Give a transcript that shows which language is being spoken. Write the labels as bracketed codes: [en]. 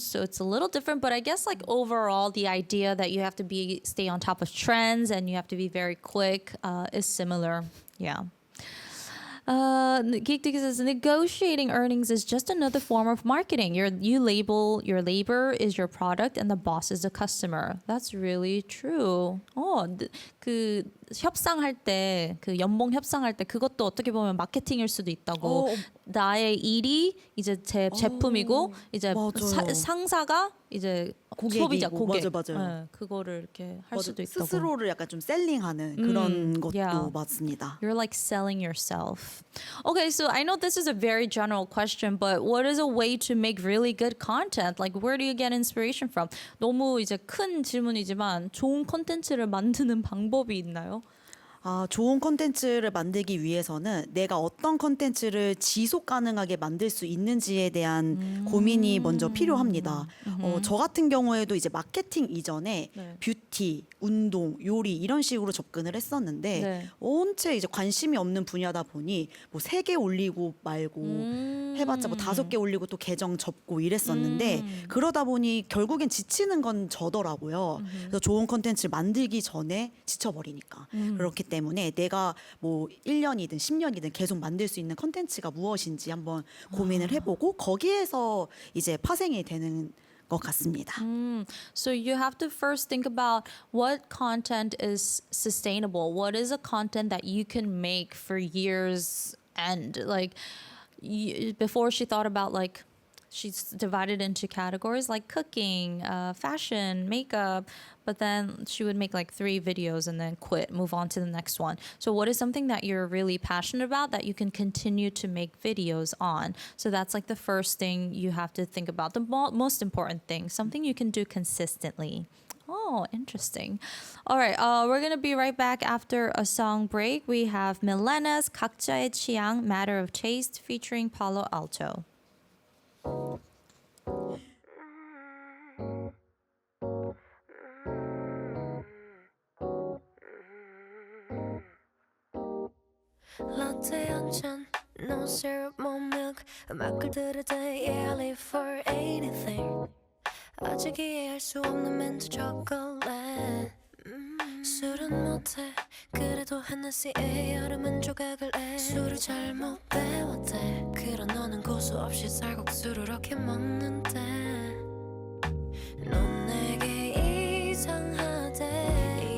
[en] So it's a little different, but I guess like overall, the idea that you have to stay on top of trends and you have to be very quick is similar. Yeah. Geek says negotiating earnings is just another form of marketing. You label your labor is your product and the boss is the customer. That's really true. 그 [ko] 협상할 때 그 연봉 협상할 때 그것도 어떻게 보면 마케팅일 수도 있다고. 나의 일이 이제 제 제품이고 이제 맞아요. 상사가 이제 고객이고, 소비자 고객. 맞아요. 네, 그거를 이렇게 할 수도 있다고. 스스로를 약간 좀 셀링하는 그런 것도 [en] yeah. [ko] 맞습니다. [en] You're like selling yourself. Okay, so I know this is a very general question, but what is a way to make really good content? Like, where do you get inspiration from? [ko] 너무 이제 큰 질문이지만 좋은 콘텐츠를 만드는 방법이 있나요? 좋은 콘텐츠를 만들기 위해서는 내가 어떤 콘텐츠를 지속 가능하게 만들 수 있는지에 대한 고민이 먼저 필요합니다. 저 같은 경우에도 이제 마케팅 이전에 네. 뷰티, 운동, 요리 이런 식으로 접근을 했었는데 네. 온체 이제 관심이 없는 분야다 보니 뭐 3개 올리고 말고 해봤자 뭐 5개 올리고 또 계정 접고 이랬었는데 그러다 보니 결국엔 지치는 건 저더라고요. 그래서 좋은 콘텐츠를 만들기 전에 지쳐버리니까. 그렇기 때문에 내가 뭐 1년이든 10년이든 계속 만들 수 있는 콘텐츠가 무엇인지 한번 고민을 해보고 거기에서 이제 파생이 되는 것 같습니다. [en] So you have to first think about what content is sustainable. What is a content that you can make for years end? Like before she thought about like she's divided into categories like cooking, fashion, makeup, but then she would make like 3 videos and then quit, move on to the next one. So what is something that you're really passionate about that you can continue to make videos on? So that's like the first thing you have to think about. The most important thing, something you can do consistently. Oh, interesting. All right, we're gonna be right back after a song break. We have Milena's 각자의 취향, Matter of Taste featuring Palo Alto. Latte [ko] 한 잔, [en] no syrup, more milk. [ko] 음악을 들을 때 [en] yeah, I live for anything. [ko] 아직 이해할 수 없는 멘트 chocolate. 술은 못해 그래도 Hennessy에 여름은 조각을 해. 술을 잘못 배웠대. 그런 너는 고수 없이 쌀국수를 이렇게 먹는데 넌 내게 이상하대.